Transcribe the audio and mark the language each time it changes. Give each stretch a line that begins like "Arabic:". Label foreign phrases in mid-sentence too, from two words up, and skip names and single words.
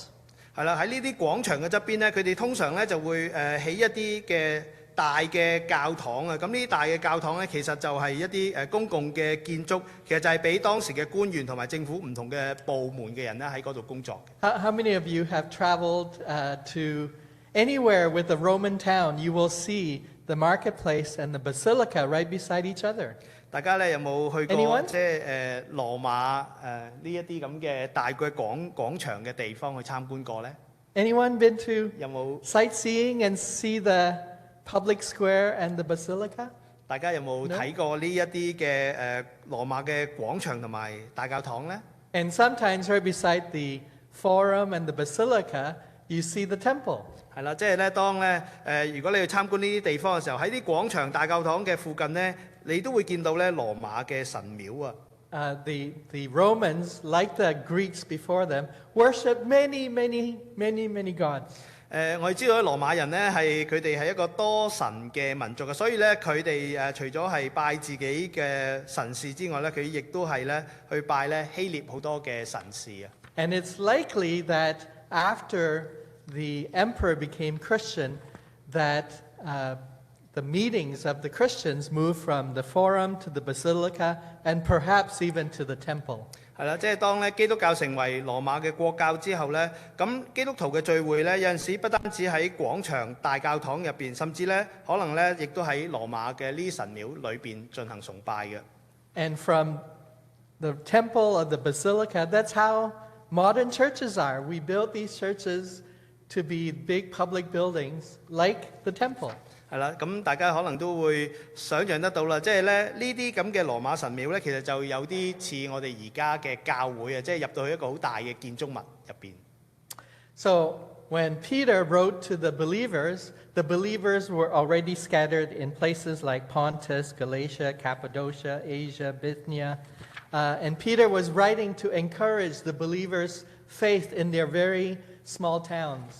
Cantonese: 係啦，喺呢啲廣場嘅側邊咧，佢哋通常咧就會起一啲嘅大嘅教堂啊。咁呢啲大嘅教堂咧，其實就係一啲公共嘅建築，其實就係俾當時嘅官員同埋政府唔同嘅部門嘅人咧喺嗰度工作。
English: How many of you have traveled to anywhere with a Roman town? You will see the marketplace and the basilica right beside each other.
Cantonese: 大家咧有冇去過
English: Anyone？
Cantonese: 即係羅馬呢一啲咁嘅大嘅廣場嘅地方去參觀過咧？
English: Anyone been to
Cantonese: 有冇
English: sightseeing and see the public square and the basilica?
Cantonese: 大家有冇睇過呢一啲嘅羅馬嘅廣場同埋大教堂咧？
English: And sometimes right beside the forum and the basilica, you see the temple.
Cantonese: 係啦，即係咧，當咧如果你去參觀呢啲地方嘅時候，喺啲廣場大教堂嘅附近咧，你都會見到咧羅馬嘅神廟啊。
English: The Romans, like the Greeks before them, worship many gods.
Cantonese: 我哋知道咧，羅馬人咧佢哋係一個多神嘅民族嘅，所以咧佢哋除咗係拜自己嘅神士之外咧，佢亦都係咧去拜咧希臘好多嘅神士啊。
English: And it's likely that after the emperor became Christian, that the meetings of the Christians moved from the forum to the basilica and perhaps even to the temple.
Cantonese: 係啦，即係當咧基督教成為羅馬嘅國教之後咧，咁基督徒嘅聚會咧有陣時不單止喺廣場大教堂入邊，甚至咧可能咧亦都喺羅馬嘅呢神廟裏邊進行崇拜嘅。
English: And from the temple or the basilica, that's how modern churches are. We build these churches to be big public buildings like the temple.
Cantonese: 係啦，咁大家可能都會想像得到啦，即係咧呢啲咁嘅羅馬神廟咧，其實就有啲似我哋而家嘅教會啊，即係入到去一個好大嘅建築物入邊。
English: So when Peter wrote to the believers were already scattered in places like Pontus, Galatia, Cappadocia, Asia, Bithynia. And Peter was writing to encourage the believers' faith in their very small towns.